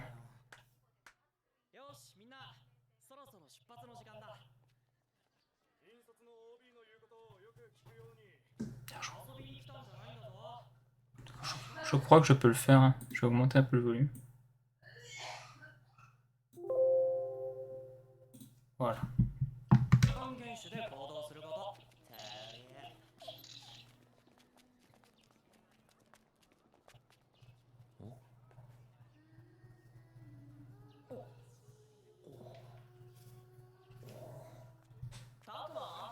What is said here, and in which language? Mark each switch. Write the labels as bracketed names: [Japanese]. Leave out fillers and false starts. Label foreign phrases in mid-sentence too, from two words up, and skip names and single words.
[Japanese] よし、みんな、そろそろ出発の時間だ。引率の OB の言うことをよく聞くように。遊びに来たんじゃないんだぞ。 [French] Je crois que je peux le faire. Hein. Je vais augmenter un peu le volume. Voilà. [Japanese] 還元種で行動すること。タクは？